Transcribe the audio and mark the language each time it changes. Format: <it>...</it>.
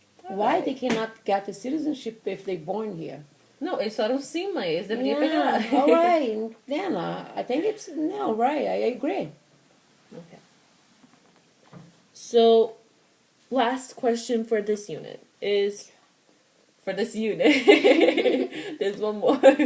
<en>Why they cannot get the citizenship if they born here?</en> <pt>Não, eles falaram sim, mas eles deveriam pegar.</pt> <en>All right. Then I think it's no right. I agree. Okay. So, last question for this unit is, for this unit, there's one more.</en>